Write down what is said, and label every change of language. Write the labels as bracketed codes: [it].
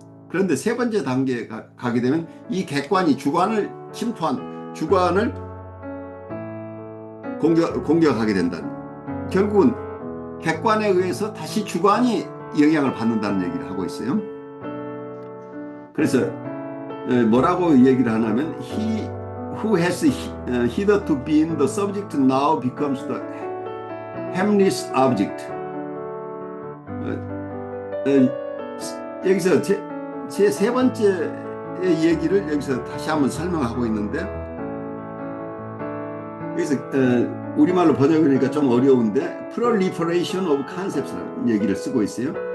[ko] 그런데 세 번째 단계에 가게 되면 이 객관이 주관을 침투한, 주관을 공격하게 된다는, 결국은 객관에 의해서 다시 주관이 영향을 받는다는 얘기를 하고 있어요. 그래서 뭐라고 얘기를 하냐면 [en] he who has hitherto been the subject now becomes the harmless object. [ko] 여기서 제 세 번째 얘기를 여기서 다시 한번 설명하고 있는데, 여기서 우리말로 번역하니까 좀 어려운데 [en] proliferation of concepts [ko] 라는 얘기를 쓰고 있어요.